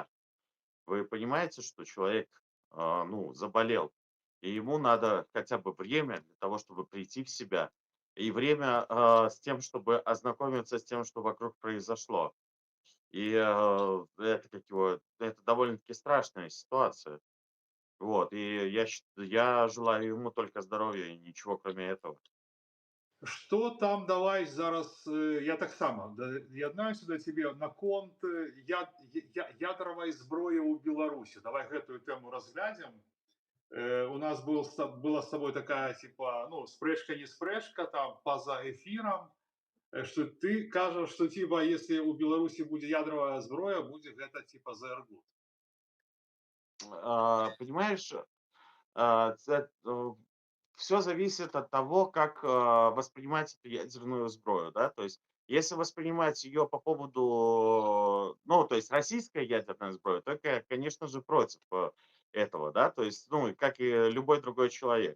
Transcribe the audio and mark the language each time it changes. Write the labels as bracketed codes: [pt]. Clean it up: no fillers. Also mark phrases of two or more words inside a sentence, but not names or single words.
[ru] Вы понимаете, что человек, ну, заболел, и ему надо хотя бы время для того, чтобы прийти в себя, и время с тем, чтобы ознакомиться с тем, что вокруг произошло. И это как его, это довольно-таки страшная ситуация. Вот, и я желаю ему только здоровья и ничего кроме этого. [be] Што там давай зараз я таксама яднаюся да цябе наконт ядравай зброі ў Беларусі. Давай гэтую тэму разглядзім. [ru] У нас была с тобой такая типа ну [be] спрэчка не спрэчка [ru] там поза эфиром, что ты кажаш, что типа если [be] у Беларусі будзе ядравая зброя, будзе гэта [ru] типа ЗРГУ. Понимаешь, все зависит от того, как воспринимать эту ядерную сброю, да, то есть если воспринимать ее по поводу, ну, то есть российская ядерная сброя, то я, конечно же, против этого, да, то есть, ну, как и любой другой человек.